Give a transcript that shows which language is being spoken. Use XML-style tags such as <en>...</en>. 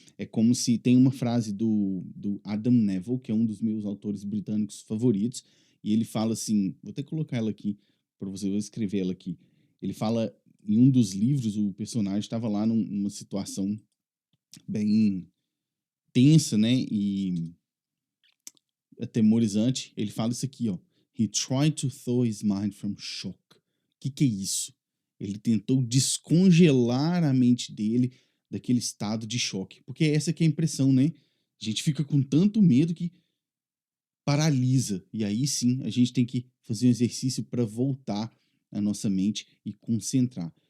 <pt>É como se tem uma frase do Adam Neville, que é um dos meus autores britânicos favoritos, e ele fala assim, vou até colocar ela aqui para você, vou escrever ela aqui. Ele fala, em um dos livros, o personagem estava lá numa situação bem tensa, né, e atemorizante. Ele fala isso aqui, ó.</pt> <en>He tried to thaw his mind from shock.</en> <pt>O que é isso? Ele tentou descongelar a mente dele daquele estado de choque. Porque essa que é a impressão, né? A gente fica com tanto medo que paralisa. E aí sim, a gente tem que fazer um exercício para voltar a nossa mente e concentrar.</pt>